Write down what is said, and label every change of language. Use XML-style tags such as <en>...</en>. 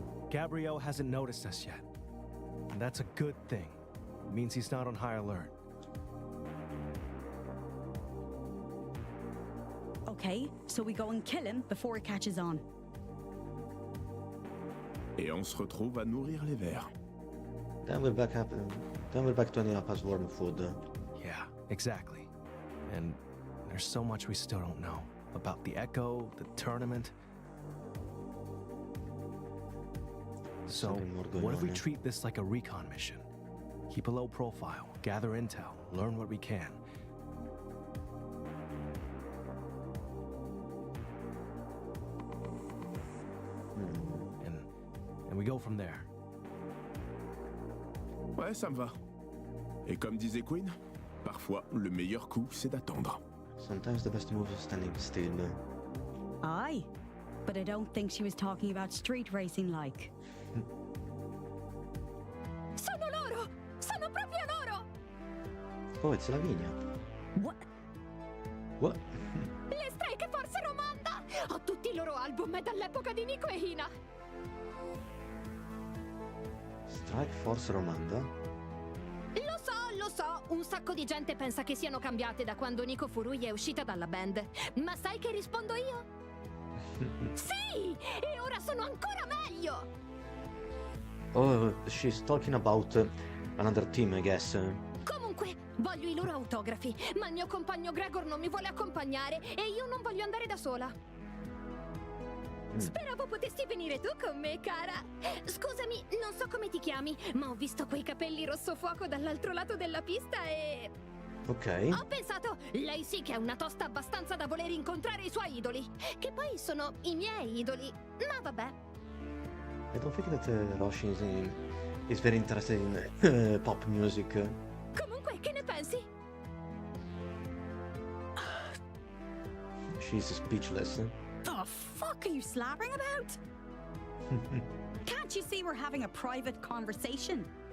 <en>Gabriel hasn't noticed us yet. And that's a good thing. It means he's not on high alert. Okay, so we go and kill him before he catches on.</en> <fr>Et on se retrouve à nourrir les vers.</fr> <en>Then we're back to ending up as worm food. Yeah, exactly. And there's so much we still don't know. About the Echo, the tournament. So, Something more going what if we on, treat this like a recon mission? Keep a low profile, gather intel, learn what we can. And we go from there.</en> <fr>Ouais, ça me va. Et comme disait Queen, parfois le meilleur coup c'est d'attendre.</fr> <en>Sometimes the best move is standing still. Aye, but I don't think she was talking about street racing like.</en> <it>Sono loro! Sono proprio loro!</it> <en>Oh, it's Lavinia. What? What?</en> <it>Le Strike Force Romanda! Ho tutti i loro album, è dall'epoca di Nico e Hina.</it> <en>Strike Force Romanda?</en> <it>Lo so, un sacco di gente pensa che siano cambiate da quando Nico Furui è uscita dalla band. Ma sai che rispondo io? Sì! E ora sono ancora meglio!</it> <en>Oh, she's talking about another team, I guess.</en> <it>Comunque, voglio i loro autografi, ma il mio compagno Gregor non mi vuole accompagnare e io non voglio andare da sola. Speravo potessi venire tu con me, cara. Scusami, non so come ti chiami, ma ho visto quei capelli rosso fuoco dall'altro lato della pista e... Ok. Ho pensato, lei sì che è una tosta abbastanza da voler incontrare i suoi idoli, che poi sono i miei idoli, ma vabbè.</it> <en>I don't think that Roshi is very interested in pop music.</en> <it>Comunque, che ne pensi?</it> <en>She's speechless. The fuck are you slabbering about? Can't you see we're having a private conversation?</en>